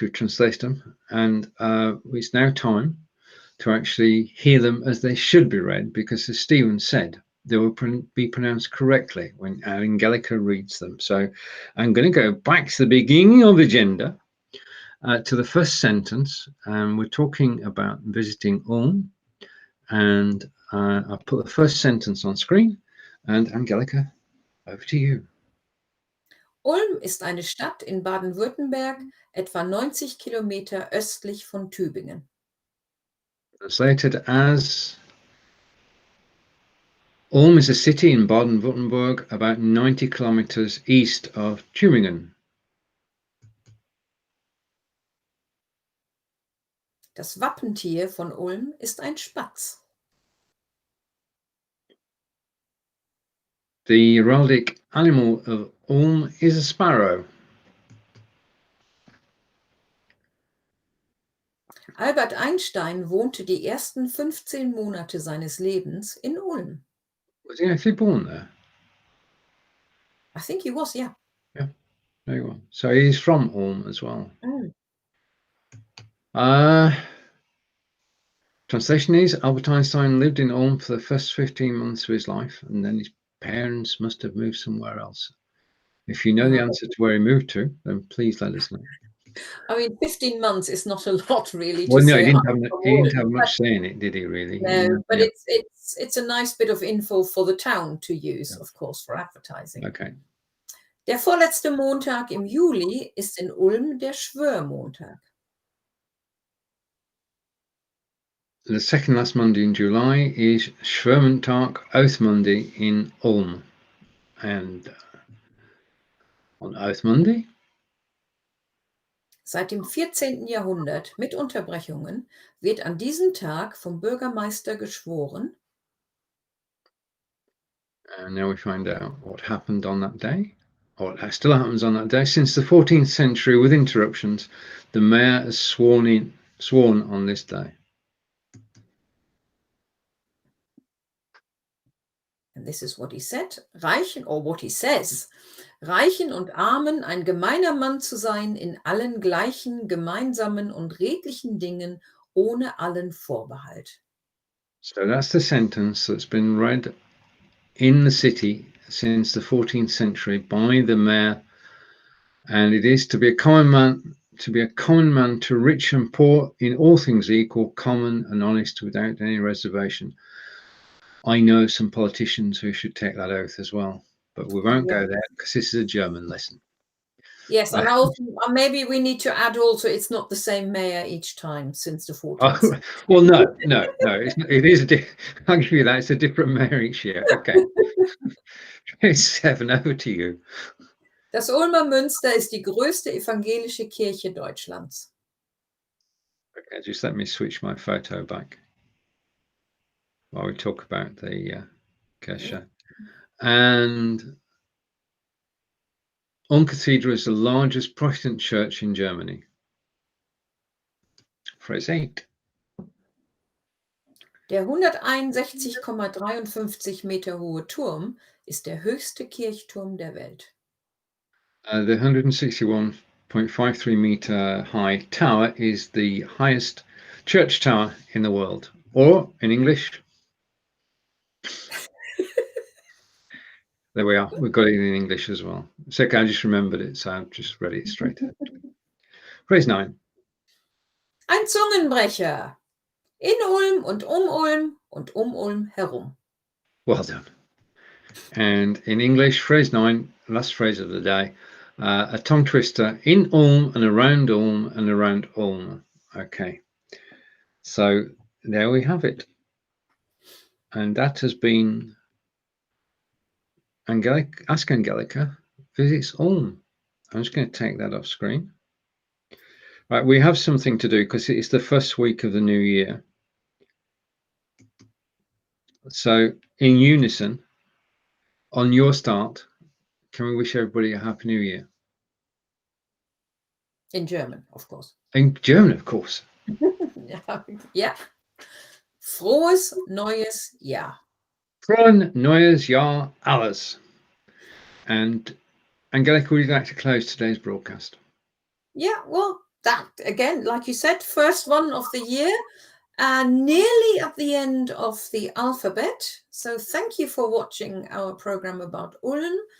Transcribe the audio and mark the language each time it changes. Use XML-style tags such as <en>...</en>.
<en>We've translated them, and it's now time to actually hear them as they should be read, because as Steven said, they will be pronounced correctly when Angelika reads them. So I'm going to go back to the beginning of the agenda, to the first sentence, and we're talking about visiting Ulm, and I'll put the first sentence on screen, and Angelika, over to you.</en> <de>Ulm ist eine Stadt in Baden-Württemberg, etwa 90 Kilometer östlich von Tübingen.</de> <en>Translated as, Ulm is a city in Baden-Württemberg, about 90 kilometers east of Tübingen.</en> <de>Das Wappentier von Ulm ist ein Spatz.</de> <en>The heraldic animal of Ulm is a sparrow.</en> <de>Albert Einstein wohnte die ersten 15 Monate seines Lebens in Ulm.</de> <en>Was he actually born there? I think he was, yeah. Yeah, there you are. So he's from Ulm as well. Mm. Translation is, Albert Einstein lived in Ulm for the first 15 months of his life, and then his parents must have moved somewhere else. If you know the answer to where he moved to, then please let us know. I mean, 15 months is not a lot, really. Well, no, say, he didn't have much say in it, did he, really? No, but Yeah. it's a nice bit of info for the town to use, of course, for advertising. Okay.</en> <de>Der vorletzte Montag im Juli ist in Ulm der Schwörmontag.</de> <en>The second last Monday in July is Schwörmontag, Oath Monday in Ulm. And on Oath Monday,</en> <de>Seit dem 14. Jahrhundert mit Unterbrechungen wird an diesem Tag vom Bürgermeister geschworen.</de> <en>and now we find out what happened on that day, or what still happens on that day. Since the 14th century, with interruptions, the mayor has sworn on this day. And this is what he said. What he says.</en> <de>Reichen und Armen ein gemeiner Mann zu sein in allen gleichen, gemeinsamen und redlichen Dingen, ohne allen Vorbehalt.</de> <en>So that's the sentence that's been read in the city since the 14th century by the mayor, and it is to be a common man, to rich and poor, in all things equal, common and honest, without any reservation. I know some politicians who should take that oath as well, but we won't go there because this is a German lesson. Yes, and also, maybe we need to add also, it's not the same mayor each time since the 14th century. Well, no, it is. I'll give you that. It's a different mayor each year. Okay. 7, over to you.</en> <de>Das Ulmer Münster ist die größte evangelische Kirche Deutschlands.</de> <en>Okay, just let me switch my photo back while we talk about the Kirche. And Ulm Cathedral is the largest Protestant church in Germany. Phrase 8.</en> <de>Der 161,53 Meter hohe Turm ist der höchste Kirchturm der Welt.</de> <en>The 161.53 meter high tower is the highest church tower in the world. Or in English, there we are. We've got it in English as well. It's okay, I just remembered it, so I've just read it straight ahead. Phrase 9.</en> <de>Ein Zungenbrecher. In Ulm und Ulm und Ulm herum.</de> <en>Well done. And in English, phrase 9, last phrase of the day, a tongue twister, in Ulm and around Ulm and around Ulm. Okay, so there we have it. And that has been Ask Angelika Visits Ulm. I'm just going to take that off screen. Right, we have something to do because it's the first week of the new year. So in unison, on your start, can we wish everybody a Happy New Year? In German, of course. In German, of course.</en> <de>Ja. Frohes neues Jahr. Frohen neues Jahr alles.</de> <en>And Angelika, would you like to close today's broadcast? Yeah, well, that again, like you said, first one of the year and nearly at the end of the alphabet. So thank you for watching our program about Ulm.</en>